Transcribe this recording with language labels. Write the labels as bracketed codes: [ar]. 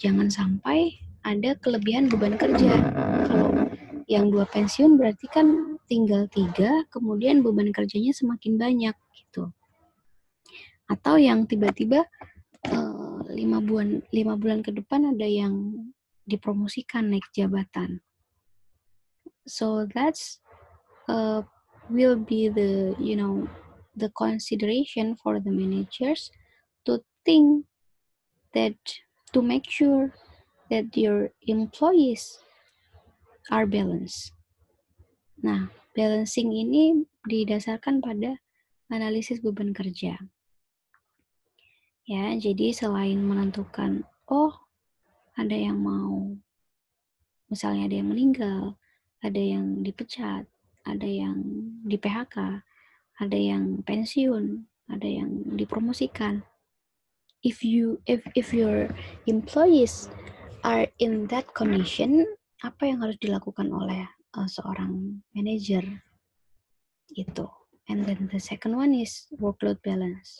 [id] Jangan sampai ada kelebihan beban kerja. Kalau yang 2 pensiun berarti kan tinggal 3, kemudian beban kerjanya semakin banyak gitu. Atau yang tiba-tiba 5 bulan ke depan ada yang dipromosikan naik jabatan. [en] So that's will be the consideration for the managers to thing that to make sure that your employees are balanced. [id] Nah, balancing ini didasarkan pada analisis beban kerja. Ya, jadi selain menentukan, ada yang mau, misalnya ada yang meninggal, ada yang dipecat, ada yang di PHK, ada yang pensiun, ada yang dipromosikan. [en] If your employees are in that condition, [id] apa yang harus dilakukan oleh seorang manajer itu? [en] And then the second one is workload balance.